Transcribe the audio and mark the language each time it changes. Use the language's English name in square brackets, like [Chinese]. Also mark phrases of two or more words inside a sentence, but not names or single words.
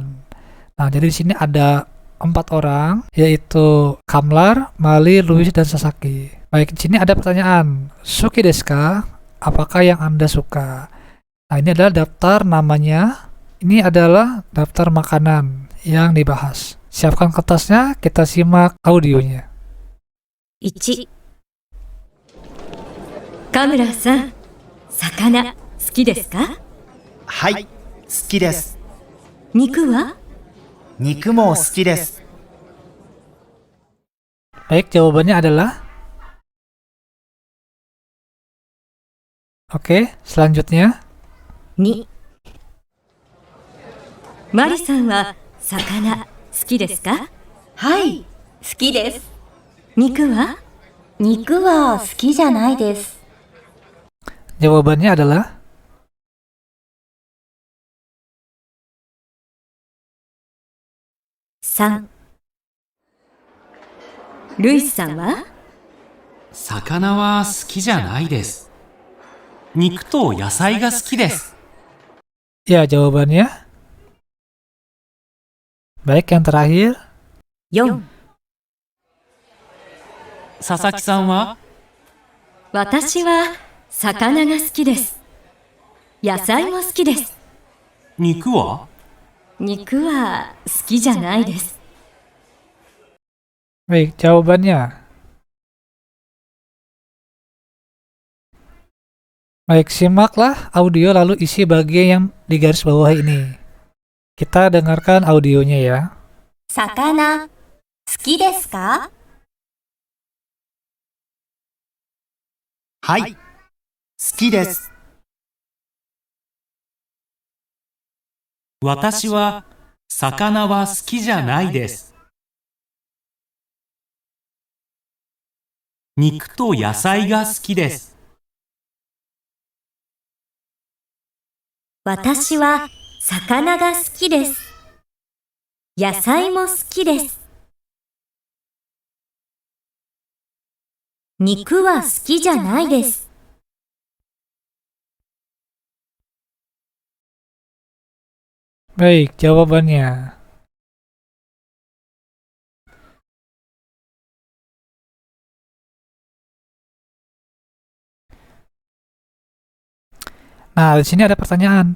[Indonesian] Nah, jadi di sini ada 4 orang, yaitu Kamlar, Mali, Louis, dan Sasaki. Baik, di sini ada pertanyaan, [Japanese] 好きですか? [Indonesian] Apakah yang Anda suka? Nah, ini adalah daftar namanya. Ini adalah daftar makanan yang dibahas. Siapkan kertasnya, kita simak audionya. 1. [Japanese] カムラさん、魚好きですか？はい、好きです。肉は？肉も好きです。 [Indonesian] Baik, jawabannya adalah Oke, selanjutnya 2. [Japanese] マリさんは魚好きですか？はい、好きです。肉は？肉は好きじゃないです。 [Indonesian] jawabannya adalah 3. [Japanese] ルイスさんは？魚は好きじゃないです。肉と野菜が好きです。 [Indonesian] ya jawabannya. Baik, yang terakhir 4. [Japanese] 佐々木さんは？私は魚が好きです。野菜も好きです。肉は？肉は好きじゃないです。 [Indonesian] Baik, jawabannya. Baik, simaklah audio lalu isi bagian yang di garis bawah ini. Kita dengarkan audionya ya. [Japanese] 魚、好きですか？はい、好きです。私は魚は好きじゃないです。肉と野菜が好きです。私は魚が好きです。野菜も好きです。肉は好きじゃないです。 [Indonesian] Baik, jawabannya. Nah, di sini ada pertanyaan.